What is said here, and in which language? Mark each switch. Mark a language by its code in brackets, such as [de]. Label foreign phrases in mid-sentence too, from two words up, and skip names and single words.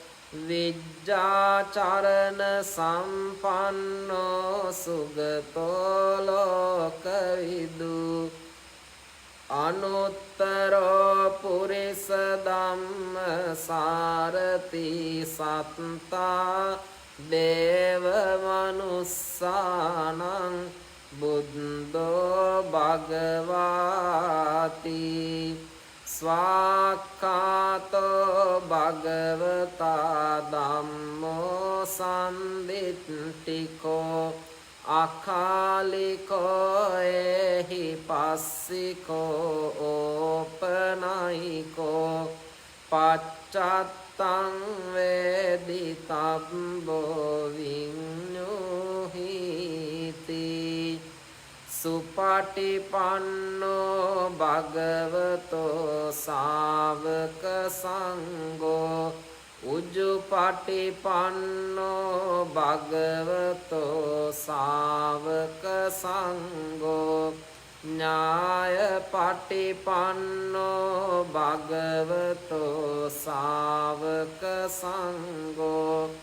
[pi] විජ්ජාචරණ සම්පන්නෝ සුගතෝ ලෝකවිදු අනුත්තරෝ පුරිස ධම්ම සාරති සත්තා දේව මනුස්සානං බුද්ධෝ භගවාති ස්වාක්ඛාතෝ භගවතා ධම්මෝ සම්දිට්ඨිකෝ අකාලිකෝ එහි පස්සිකෝ ඕපනයිකෝ පච්චත්තං වේදිතබ්බෝ විඤ්ඤුහිති සුපටිපන්නෝ භගවතෝ ශාවක සංඝෝ උජුපටිපන්නෝ භගවතෝ ශාවක සංඝෝ ඥායපටිපන්නෝ භගවතෝ ශාවක සංඝෝ